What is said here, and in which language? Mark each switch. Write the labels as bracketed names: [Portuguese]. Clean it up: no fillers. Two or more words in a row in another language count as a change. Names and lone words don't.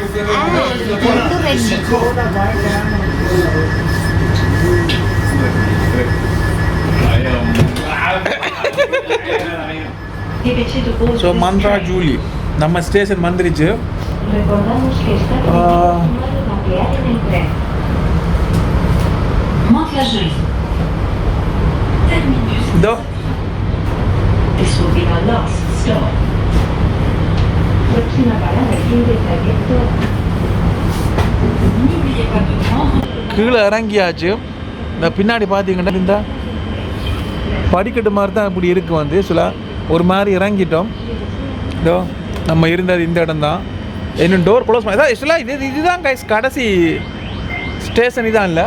[Tamil] 2. ஸோ மந்த்ரா ஜூலி நம்ம ஸ்டேஷன் வந்துருச்சு. இதோ [English] This will be our last stop. [Spanish] Próxima parada fin de trayecto. [French] N'oubliez pas de prendre. [Tamil] கீழே இறங்கியாச்சு. இந்த பின்னாடி பார்த்தீங்கன்னா இந்த படிக்கட்டு மாதிரி தான் இப்படி இருக்குது. வந்து சில ஒரு மாதிரி இறங்கிட்டோம். இதோ நம்ம இருந்தது இந்த இடம் தான். இன்னும் [English] door close [Tamil] பண்ணி ஆக்சுவலாக இதுதான் கைஸ் கடைசி ஸ்டேஷன் இதான் இல்லை.